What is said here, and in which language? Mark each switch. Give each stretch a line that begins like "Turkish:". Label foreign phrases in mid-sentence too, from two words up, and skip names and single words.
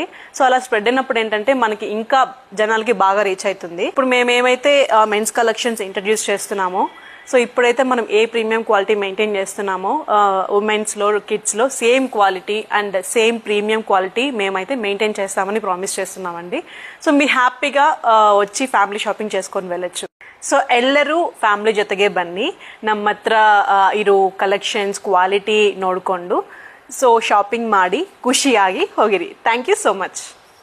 Telugu: సో అలా స్ప్రెడ్ అయినప్పుడు ఏంటంటే మనకి ఇంకా జనాలకి బాగా రీచ్ అవుతుంది. ఇప్పుడు మేము ఏమైతే
English: men's collections
Telugu: ఇంట్రడ్యూస్ చేస్తున్నామో, సో ఇప్పుడైతే మనం ఏ
English: premium quality maintain
Telugu: చేస్తున్నామో ఉమెన్స్లో, కిడ్స్లో
English: same quality and same premium quality
Telugu: మేమైతే మెయింటైన్ చేస్తామని ప్రామిస్ చేస్తున్నామండి. సో మీరు హ్యాపీగా వచ్చి
English: family shopping
Telugu: చేసుకొని వెళ్ళొచ్చు.
Kannada: ಸೊ ಎಲ್ಲರೂ ಫ್ಯಾಮಿಲಿ ಜೊತೆಗೆ ಬನ್ನಿ, ನಮ್ಮ ಹತ್ರ ಇರೋ
English: collections quality
Kannada: ನೋಡಿಕೊಂಡು ಸೊ ಶಾಪಿಂಗ್ ಮಾಡಿ ಖುಷಿಯಾಗಿ ಹೋಗಿರಿ.
English: Thank you so much.